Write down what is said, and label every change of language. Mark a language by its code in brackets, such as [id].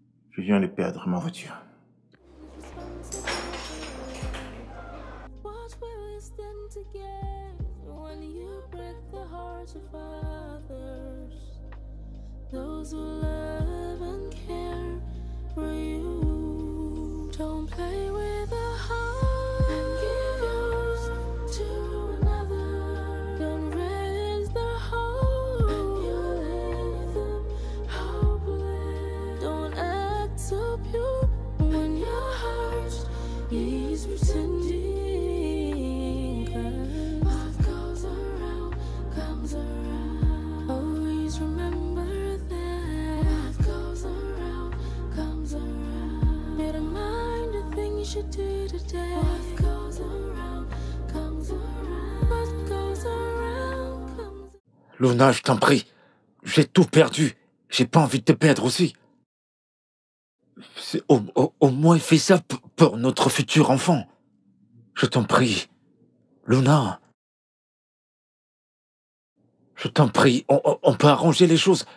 [fr] Je viens de perdre ma voiture. [en] What will we stand together when you break the hearts of others? Those who love and care for you. Don't play with a heart and give yours to another. Don't raise the hope and you leave them hopeless. Don't act so pure when your heart is pretending. What goes around comes around. Always remember that. What goes around comes around. Better mind the things you do today. What goes around comes around. What goes around comes around. [fr] Luna, je t'en prie. J'ai tout perdu. J'ai pas envie de te perdre aussi. Au moins fais ça pour notre futur enfant. Je t'en prie. Luna. Je t'en prie. On peut arranger les choses.